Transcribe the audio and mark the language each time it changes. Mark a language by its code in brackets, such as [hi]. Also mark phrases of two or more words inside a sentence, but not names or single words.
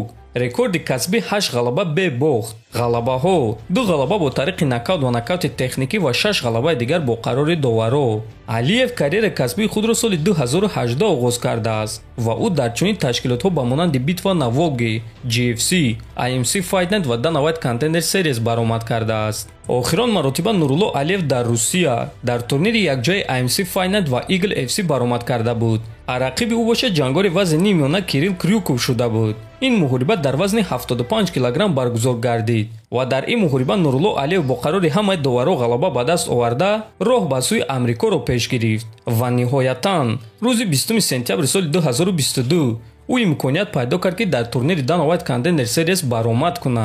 [tg] рекорди касбӣ 8 ғалаба бе бохт. ғалабаҳо 2 ғалаба бо тариқи нокаут ва нокаути техникӣ ва 6 ғалабаи дигар бо қарори доваро. Алиев карьераи касбии худро соли 2018 оғоз кардааст ва ӯ дар чунин ташкилотҳо ба монанди Битва на Волге, GFC, IMC Fight Night ва Dana White Contender Series баромад кардааст. охирон маротиба Нурулло Алиев дар Русия дар турнири якҷояи IMC Fight Night ва Eagle FC баромад карда буд. рақиби ӯ боша ҷангори вазни нимёна Кирилл Крюков шуда буд. ин муҳориба дар вазни 75 кг баргузор гардид ва дар ин муҳориба Нурулло Алиев бо қарори ҳамаи доваро ғалаба ба даст оварда роҳ ба сӯи Амрикоро пеш гирифт ва ниҳоятан рӯзи 20 сентябри соли 2022 ӯ имконият пайдо кард ки дар турнири Dana White Contender Series баромад кунад.